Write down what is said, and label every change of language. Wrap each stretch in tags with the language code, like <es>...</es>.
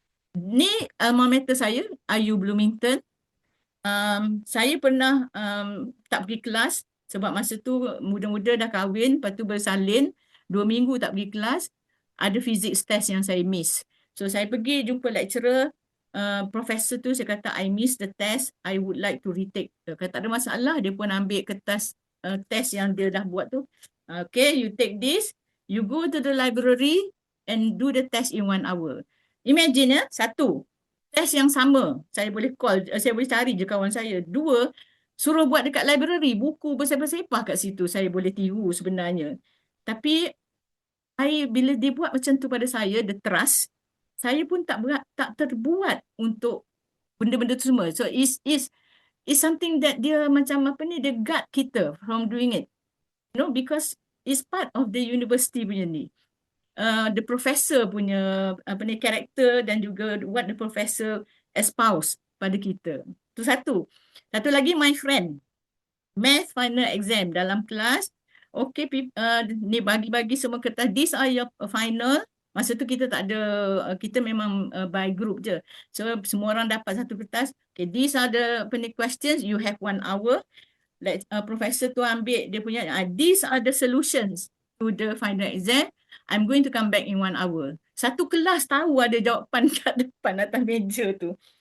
<ms>Ni alma mater saya IU Bloomington. Saya pernah tak pergi kelas sebab masa tu muda-muda dah kahwin, lepas tu bersalin 2 minggu tak pergi kelas, ada physics test yang saya miss. So saya pergi jumpa lecturer, professor tu, saya kata</ms> <en>I miss the test, I would like to retake.</en> <ms>Kata tak ada masalah, dia pun ambil kertas test yang dia dah buat tu.</ms> <en>Okay, you take this, you go to the library and do the test in 1 hour.</en> <ms>Imagine ya, satu, test yang sama, saya boleh call, saya boleh cari je kawan saya. 2, suruh buat dekat library, buku bersepah-sepah kat situ, saya boleh tiru sebenarnya. Tapi bila dia buat macam tu pada saya,</ms> <en>the trust,</en> <ms>saya pun tak terbuat untuk benda-benda tu semua.</ms> <en>So is something that</en> <ms>dia macam dia</ms> <en>guard</en> <ms>kita</ms> <en>from doing it. You know, because it's part of the university</en> <ms>punya ni.</ms> <en>The professor</en> <ms>punya karakter dan juga</ms> <en>what the professor espouse</en> <ms>pada kita. Itu satu. Satu lagi,</ms> <en>my friend. Math final exam</en> <ms>dalam kelas.</ms> <en>Okay,</en> <ms>ni bagi-bagi semua kertas.</ms> <en>These are your final.</en> <ms>Masa tu kita tak ada, kita memang</ms> <en>by group</en> <ms>je. So semua orang dapat satu kertas.</ms> <en>Okay, these are the questions. You have 1 hour. Professor tu</en> <ms>ambil dia punya,</ms> <en>these are the solutions to the final exam. I'm going to come back in 1 hour.</en> <ms>Satu kelas tahu ada jawapan kat depan atas meja tu.</ms>